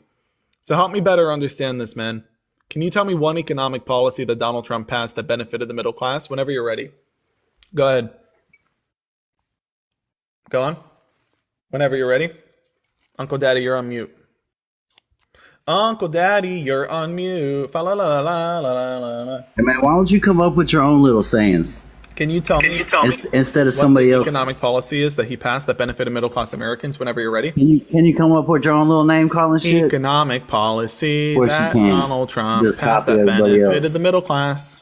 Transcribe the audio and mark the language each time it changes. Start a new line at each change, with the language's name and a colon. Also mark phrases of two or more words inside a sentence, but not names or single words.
English: So help me better understand this, man. Can you tell me one economic policy that Donald Trump passed that benefited the middle class? Whenever you're ready. Go ahead. Go on. Whenever you're ready. Uncle Daddy, you're on mute. Uncle Daddy, you're on mute. Fa la la la la la la. Hey man, why don't you come up with your own little sayings? Can you tell me instead of somebody else? Economic policy is that he passed that benefited middle class Americans? Whenever you're ready. Can you come up with your own little name calling shit? Economic policy that Donald Trump just passed that benefited the middle class.